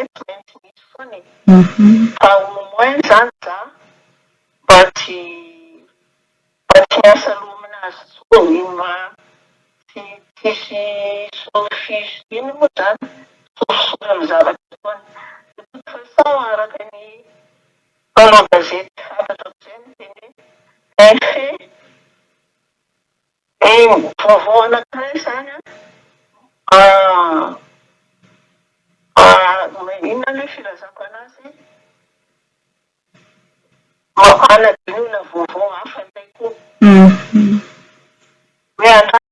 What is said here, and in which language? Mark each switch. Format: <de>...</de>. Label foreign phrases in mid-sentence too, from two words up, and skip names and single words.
<mg>tsy maintsy misy foana fa</mg> <fr>au moins</fr> <mg>zany za mba tsy miasa loha aminazy tsony tsy tsisy sofisy iny moa zany sofisory amin'ny zavatra ataony</mg> <fr>de toute façon</fr> <mg>araka ny mpanao gazety fantatro zay no teny hoe</mg> <fr>un fait</fr> <mg>vaovao anankiray zany inona ilay filazako anazy anadinoina vaovao hafa indray koa hoe</mg>